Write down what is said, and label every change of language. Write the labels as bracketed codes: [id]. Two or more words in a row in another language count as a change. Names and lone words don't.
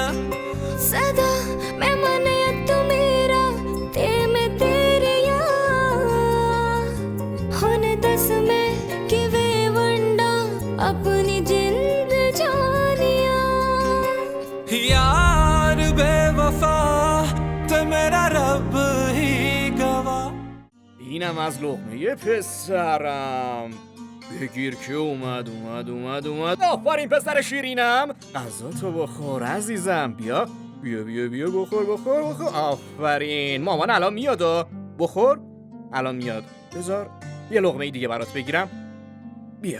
[pa] ਸਦਾ ਮੈਂ ਮਨ ਤੂੰ ਮੇਰਾ ਤੇ ਮੈਂ ਤੇਰੇ ਹੁਣ ਦੱਸ ਮੈਂ ਕਿਵੇਂ ਵੰਡਾਂ ਅਪਣੀ ਜਿੰਦ ਜਾਨੀਆ ਯਾਰ ਬੇਵਫ਼ਾ ਤੋਂ ਮੇਰਾ ਰੱਬ ਹੀ ਗਵਾਹ [fa] اینم از لقمه پسرم بگیر که اومد آفرین پسر شیرینم غذا تو بخور عزیزم بیا بخور آفرین مامان الان میاد بخور الان میاد بذار یه لقمه دیگه برات بگیرم بیا